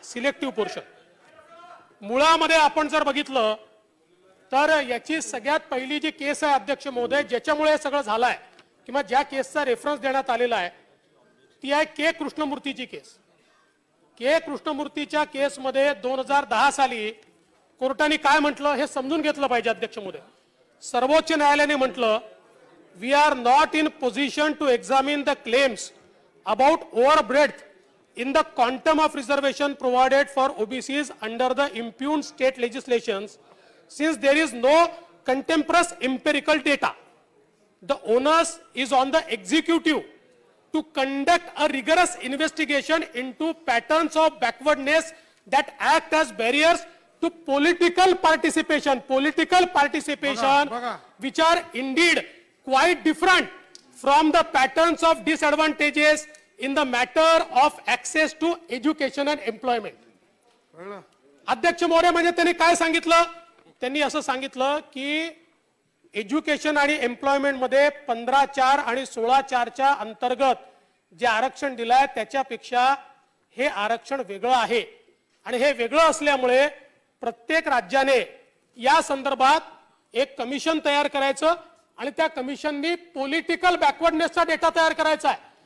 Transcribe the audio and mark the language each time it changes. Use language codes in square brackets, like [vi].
[mr] Selective portion मुळामध्ये आपण जर बघितलं तर याची सगळ्यात पहिली जी केस आहे अध्यक्ष महोदय, ज्याच्यामुळे हे सगळं झालंय किंवा ज्या केसचा रेफरन्स देण्यात आलेला आहे ती आहे के कृष्णमूर्तीची केस. के कृष्णमूर्तीच्या केसमध्ये 2010 साली कोर्टाने काय म्हटलं हे समजून घेतलं पाहिजे अध्यक्ष महोदय. सर्वोच्च न्यायालयाने म्हटलं, [en] We are not in position to examine the claims about overbreadth in the quantum of reservation provided for OBCs under the impugned state legislations, since there is no contemporaneous empirical data. The onus is on the executive to conduct a rigorous investigation into patterns of backwardness that act as barriers to political participation. Political participation, which are indeed quite different from the patterns of disadvantages in the matter of access to education and employment. [mr] अध्यक्ष महोदय, म्हणजे त्यांनी काय सांगितलं? त्यांनी असं सांगितलं की एज्युकेशन आणि एम्प्लॉयमेंट मध्ये 15(4) आणि 16(4) अंतर्गत जे आरक्षण दिलंय त्याच्यापेक्षा हे आरक्षण वेगळं आहे आणि हे वेगळं असल्यामुळे प्रत्येक राज्याने या संदर्भात एक कमिशन तयार करायचं आणि त्या कमिशननी पॉलिटिकल बॅकवर्डनेसचा डेटा तयार करायचा आहे.